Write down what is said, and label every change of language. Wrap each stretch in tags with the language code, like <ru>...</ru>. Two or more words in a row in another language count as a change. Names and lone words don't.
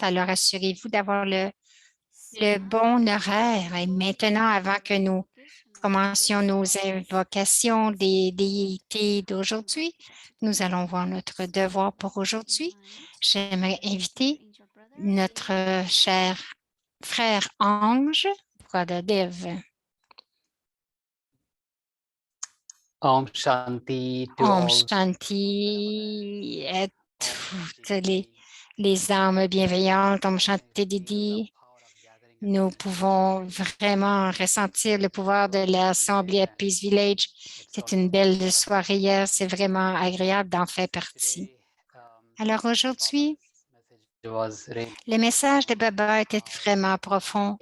<fr>Alors, assurez-vous d'avoir le bon horaire. Et maintenant, avant que nous commencions nos invocations des déités d'aujourd'hui, nous allons voir notre devoir pour aujourd'hui. J'aimerais inviter notre cher frère Ange,</fr> <en>Brother Dev.</en> <hi>Om Shanti</hi> <en>to Om all.</en> <fr>Shanti à toutes les âmes bienveillantes.</fr> <hi>Om Shanti Didi.</hi> <fr>Nous pouvons vraiment ressentir le pouvoir de l'Assemblée à Peace Village. C'est une belle soirée hier. C'est vraiment agréable d'en faire partie. Alors aujourd'hui, le message de Baba était vraiment profond.</fr>